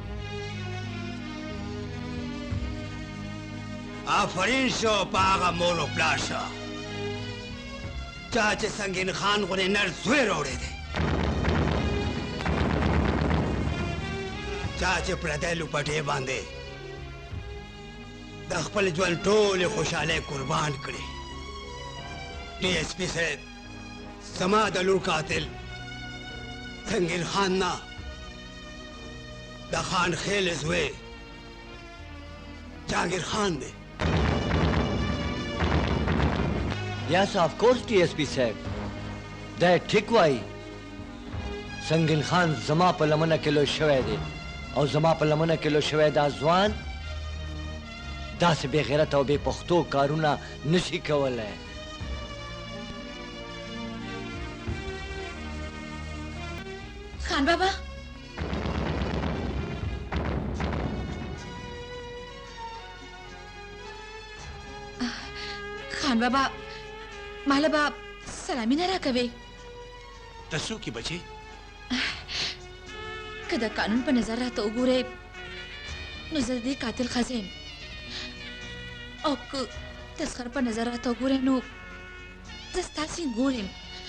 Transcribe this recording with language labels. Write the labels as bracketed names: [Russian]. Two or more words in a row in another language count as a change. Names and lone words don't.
[Pashto] آفرین شو په هغه مور و پلار شه چا چې سنګین خان غوندې نر زوی راوړی دی، چا چې پردی لوپټې باندې د خپل ژوند ټولې خوشحالۍ قربان کړي. ډي ایس پي صاحب، زما د لور قاتل سنګین خان نه، د خان خیل زوی جهانگیر خان دی. [English] Yes, of course, DSP साहब. [Pashto] دا ٹھیک وای. سنگین خان زما په لمنه کې لوی شوی دی او زما په لمنه کې لوی شوی دا ځوان داسې بې غیرته او بې پښتو کارونه نشي کولی. خان بابا خان بابا مالا با سلامی نه راکوي. ته څوک یې بچې؟ که د قانون په نظر راته وګورې نو زه د دې قاتل ښځه یم، او که تسخر په نظر راته وګورې نو زه ستاسې ګور یم.